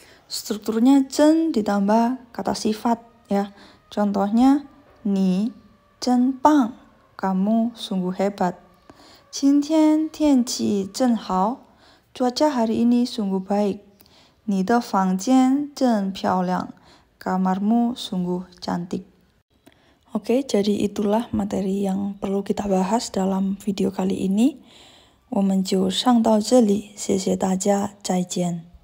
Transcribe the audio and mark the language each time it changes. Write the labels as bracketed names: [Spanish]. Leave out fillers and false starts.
[Indonesian] Strukturnya jen ditambah kata sifat ya. Contohnya, [Chinese] 你真棒, [Indonesian] kamu sungguh hebat. [Chinese] 今天天气真好, [Indonesian] cuaca hari ini sungguh baik. [Chinese] 你的房间真漂亮, [Indonesian] kamarmu sungguh cantik. Oke, jadi itulah materi yang perlu kita bahas dalam video kali ini. [Chinese] 我们就上到这里，谢谢大家，再见。